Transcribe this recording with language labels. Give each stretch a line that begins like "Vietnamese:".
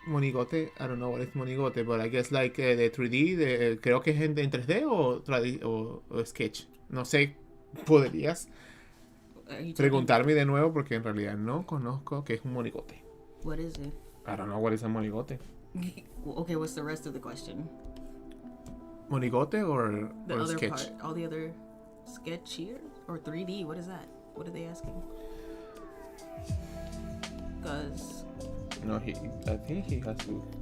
English: Monigote, I don't know what is monigote, but I guess like the 3D,
Spanish: creo que es en 3D o sketch. No sé, podrías preguntarme de nuevo porque en realidad no conozco qué es un monigote.
English: What is it? I don't know what is a monigote. Okay, what's the rest of the question? Monigote or other sketch? part, all the other sketch here or 3D. What is that? What are they asking? Because No, I think he has to.